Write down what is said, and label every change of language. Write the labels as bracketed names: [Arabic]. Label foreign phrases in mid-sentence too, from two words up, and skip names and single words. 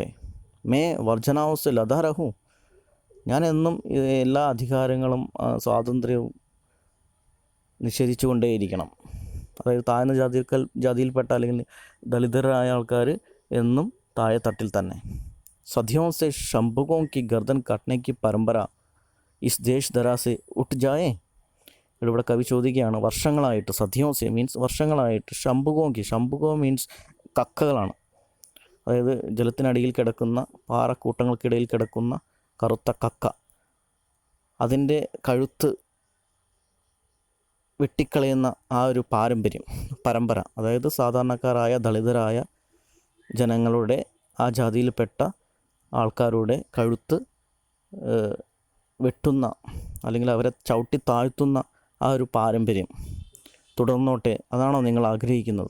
[Hindi] मैं वर्जनाओं से लदा रहूं, [Malayalam] ഞാൻ എന്നും എല്ലാ അധികാരങ്ങളും സ്വാതന്ത്ര്യവും നിഷേധിച്ചു കൊണ്ടേയിരിക്കണം. അതായത് താഴ്ന്ന ജാതിയിൽപ്പെട്ട അല്ലെങ്കിൽ ദളിതരായ ആൾക്കാർ എന്നും താഴെ തട്ടിൽ തന്നെ. [Hindi] സദിയോं से शंभुकों की गर्दन काटने की परंपरा इस देश धरा से उठ जाए. [Malayalam] ഇവിടെ കവി ചോദിക്കുകയാണ്, വർഷങ്ങളായിട്ട്, സദിയോസെ മീൻസ് വർഷങ്ങളായിട്ട്, ശംഭുകോ മീൻസ് കക്കകളാണ്, അതായത് ജലത്തിനടിയിൽ കിടക്കുന്ന പാറക്കൂട്ടങ്ങൾക്കിടയിൽ കിടക്കുന്ന കറുത്ത കക്ക, അതിൻ്റെ കഴുത്ത് വെട്ടിക്കളയുന്ന ആ ഒരു പരമ്പര, അതായത് സാധാരണക്കാരായ ദളിതരായ ജനങ്ങളുടെ, ആ ജാതിയിൽപ്പെട്ട ആൾക്കാരുടെ കഴുത്ത് വെട്ടുന്ന അല്ലെങ്കിൽ അവരെ ചവിട്ടി താഴ്ത്തുന്ന ആ ഒരു പാരമ്പര്യം തുടർന്നോട്ടെ, അതാണോ നിങ്ങൾ ആഗ്രഹിക്കുന്നത്?